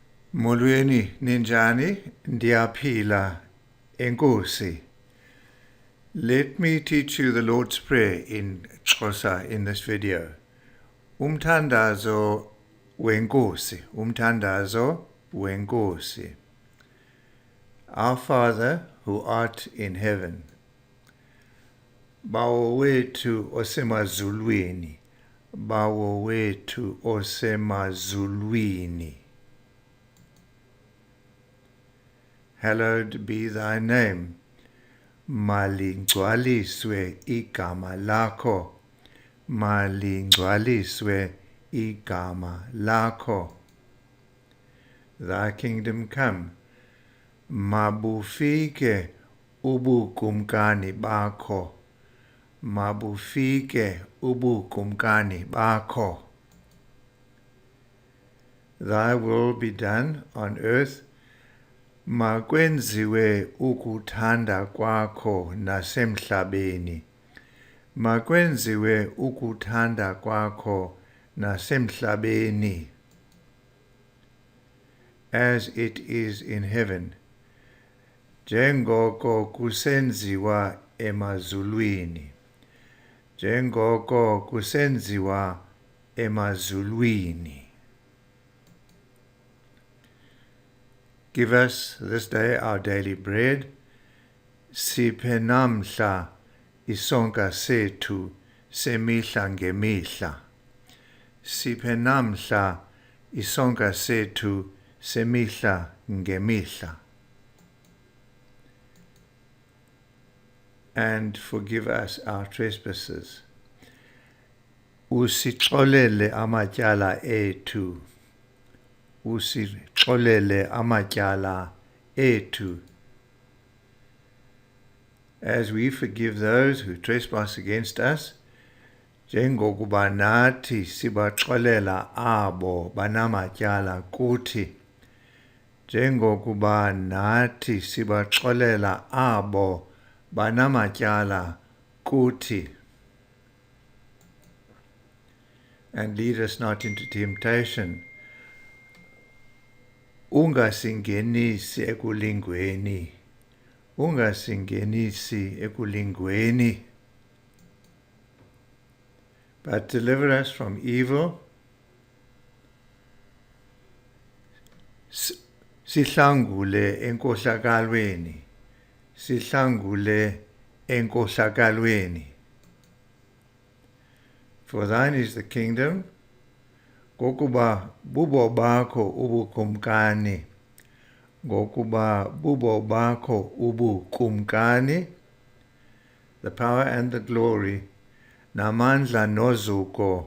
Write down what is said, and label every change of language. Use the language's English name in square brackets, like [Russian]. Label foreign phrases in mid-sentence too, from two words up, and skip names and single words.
[Xhosa] Molweni ninjani ndiyaphila enkosi. [English] Let me teach you the Lord's Prayer in Xhosa in this video. [Xhosa] Umthandazo wenkosi. Umthandazo wenkosi. [English] Our Father who art in heaven. [Xhosa] Bawo wethu osemazulwini. Bawo wethu osemazulwini. [English] Hallowed be thy name. [Xhosa] Malingcwaliswe igama lakho. Malingcwaliswe igama lakho. [English] Thy kingdom come. [Xhosa] Mabufike ubukumkani bakho. Mabufike ubukumkani bakho. [English] Thy will be done on earth. [Xhosa] Makwenziwe ukuthanda kwakho nasemhlabeni. Makwenziwe ukuthanda kwakho nasemhlabeni. [English] As it is in heaven. [Xhosa] Njengoko kusenziwa emazulwini. Njengoko kusenziwa emazulwini. [English] Give us this day our daily bread. [Xhosa] Siphe namhla isonka sethu semihla ngemihla. Siphe namhla isonka sethu semihla ngemihla. [English] And forgive us our trespasses. [Xhosa] Usixolele amatyala ethu. Usixolele amatyala ethu. [English] As we forgive those who trespass against us, [Xhosa] njengokuba nathi sibaxolela abo banamatyala kuthi. Njengokuba nathi sibaxolela abo banamatyala kuthi. [English] And lead us not into temptation. [Xhosa] Ungasingenisi ekulingweni. Ungasingenisi ekulingweni. [English] But deliver us from evil. [Xhosa] Sihlangule enkohlakalweni. Sihlangule enkohlakalweni. [English] For thine is the kingdom. [Xhosa] Ngokuba bubo bakho ubukumkani. Ngokuba bubo bakho ubukumkani. [English] The power and the glory. [Xhosa] Namandla nozuko.